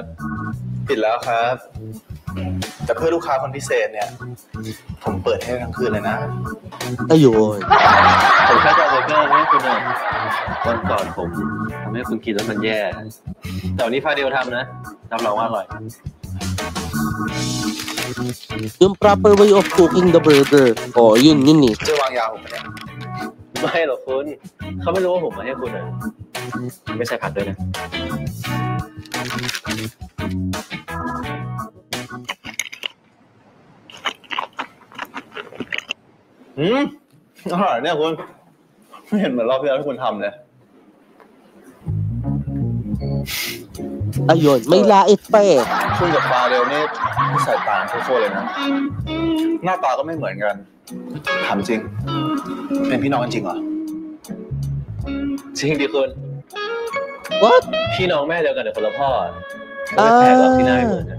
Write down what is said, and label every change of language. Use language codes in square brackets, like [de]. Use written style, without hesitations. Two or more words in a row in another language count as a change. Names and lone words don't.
[th] ปิดแล้วครับ แต่เพื่อลูกค้าคนพิเศษเนี่ยผมเปิดให้ทั้งคืนเลยนะ [tl] Ayun. [th] ผมแค่จะเอาไป ก็ให้คุณอ่ะวันก่อนผมทำให้คุณกินแล้วมันแย่แต่วันนี้ฟาเดียวทำนะรับรองว่าอร่อย [en] Yung proper way of cooking the burger. [tl] Oh, yun eh. [th] จะวางยาผมเนี่ย ไม่หรอกคุณเขาไม่รู้ว่าผมมาให้คุณอ่ะไม่ใส่ผักด้วยนะ อร่อยเนี่ยคุณไม่เห็นเหมือนรอบที่แล้วที่คุณทำเลย [tl] Ayun, may lait pa eh. [th] คุณกับฟาเรลนี่นิสัยต่างโคตรเลยนะ หน้าตาก็ไม่เหมือนกันถามจริง เป็นพี่น้องกันจริงเหรอ จริงดิคุณ [en] What? [th] พี่น้องแม่เดียวกันแต่คนละพ่อก็ไม่แปลกหรอกที่หน้าไม่เหมือนกัน